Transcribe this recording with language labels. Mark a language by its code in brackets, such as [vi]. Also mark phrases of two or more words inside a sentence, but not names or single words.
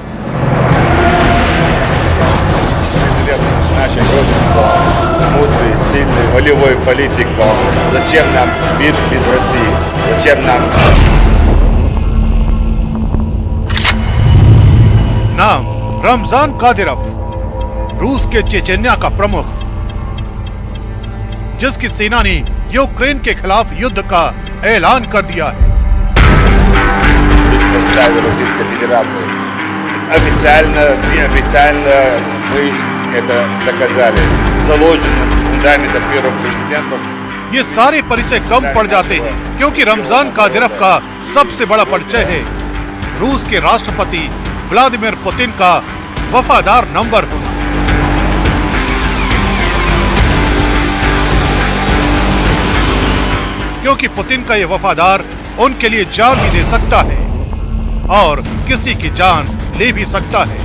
[ru] Мудрый, сильный, волевой политик. Зачем нам мир без России? Зачем нам? [hi] नाम रमजान कादिरोव, रूस के चेचन्या का प्रमुख, जिसकी सेना ने यूक्रेन के खिलाफ युद्ध का ऐलान कर दिया है। [ru] В составе Российской Федерации. Официально, неофициально мы это доказали. Заложено фундаментом первых президентов. [hi] ये सारे परिचय कम पड़ जाते हैं क्योंकि रमजान कादिरोव का सबसे बड़ा परिचय है रूस के राष्ट्रपति व्लादिमीर पुतिन का वफादार नंबर होना। क्योंकि पुतिन का ये वफादार उनके लिए जान भी दे सकता है और किसी की जान ले भी सकता है।